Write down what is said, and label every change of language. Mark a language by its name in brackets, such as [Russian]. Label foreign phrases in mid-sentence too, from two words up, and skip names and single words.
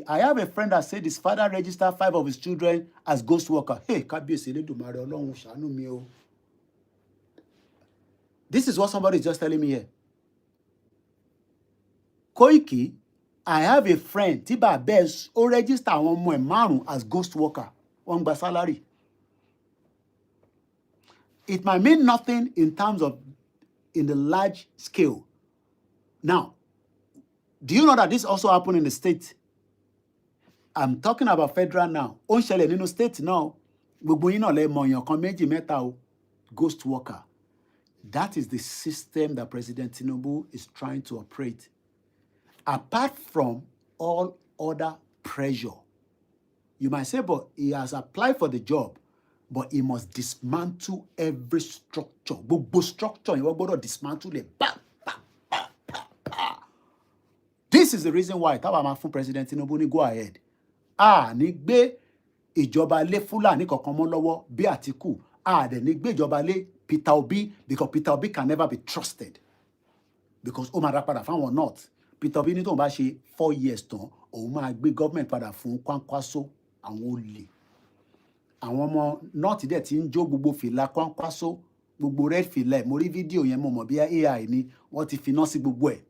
[English] I have a friend that said his father registered 5 of his children as ghost worker. Hey, this is what somebody is just telling me here. Koiki, I have a friend, Tiba Bez, who register [Yoruba] àwọn ọmọ ẹ̀ [English] 5 as ghost worker. [Yoruba] Wọ́n gba salary. [English] It might mean nothing in terms of in the large scale. Now, do you know that this also happened in the state? I'm talking about federal now. [Yoruba] Ó ń ṣẹlẹ̀ nínú state now. Gbogbo yín náà lè mọ̀ èèyàn kan méjì mẹ́ta o. [English] Ghost worker. That is the system that President Tinubu is trying to operate. Apart from all other pressure. You might say, but he has applied for the job, but he must dismantle every structure. [Yoruba] Gbogbo structure, you gbọ́dọ̀ [English] dismantle it. This is the reason why [Yoruba] táwa máa fún President Tinubu ní [English] go ahead. [Yoruba] Ní gbé ìjọba lé Fúlàní kankan mọ́ lọ́wọ́ bí Atiku. Dẹ̀ ní gbé ìjọba lé Peter Obi, [English] because Peter Obi can never be trusted. [Yoruba] Because ó máa dá padà fáwọn North. Peter Obi ní tóun bá ṣe 4 years tán, òun máa gbé government padà fún Kwankwaso, àwọn olè. Àwọn ọmọ North dẹ̀ ti ń jó gbogbo fìlà Kwankwaso, gbogbo red fìlà. Mo rí fídíò yẹn mo mọ̀ bí AI ni wọ́n ti finá sí gbogbo ẹ̀.